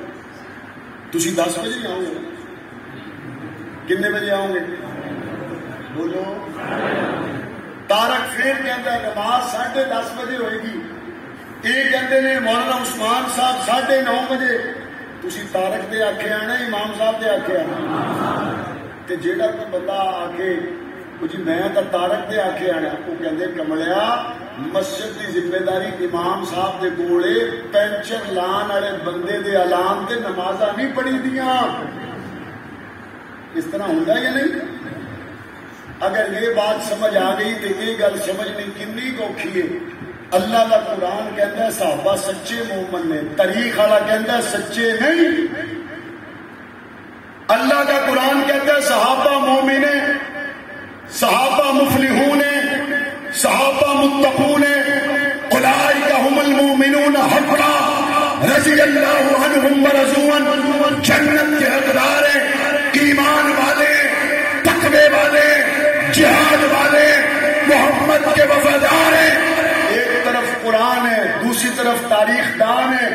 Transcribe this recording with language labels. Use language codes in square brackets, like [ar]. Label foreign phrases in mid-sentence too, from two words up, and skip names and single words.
[pa] تسی 10 بجے آؤ گے؟ کتنے بجے آؤ گے؟ [ur] بولو۔ تارک پھر کہتا ہے نماز 10:30 بجے ہوئے گی، یہ کہتے ہیں مولانا عثمان صاحب 9:30 بجے۔ [pa] تسی تارک دے آکھے آنا، امام صاحب دے آکھے آنا؟ تے جیڑا کوئی بندہ آکھے جی میں تو تارک دے آکھے آنا، وہ کہتے کملیا مسجد کی ذمہ داری امام صاحب دے کولے، پینچر لان والے بندے دے اعلان تے نمازاں نہیں پڑھی دیاں۔ [ur] اس طرح ہوتا یا نہیں؟ اگر یہ بات سمجھ آ گئی تو [pa] یہ گل سمجھنی کنی اوکھی ہے۔ [ur] اللہ کا قرآن کہتا ہے صحابہ سچے مومن نے، تاریخ والا کہتا ہے سچے نہیں۔ اللہ کا قرآن کہتا ہے صحابہ مومن ہیں، صحابہ مفلحون ہیں، صحابہ متقون ہیں، [ar] اولئک هم المؤمنون حقا رضی اللہ عنہم ورضوا عنہ، [ur] جنت کے حقدار ہیں، ایمان والے، تقوی والے، جہاد والے، محمد کے وفادار ہیں۔ ایک طرف قرآن ہے، دوسری طرف تاریخ دان ہے۔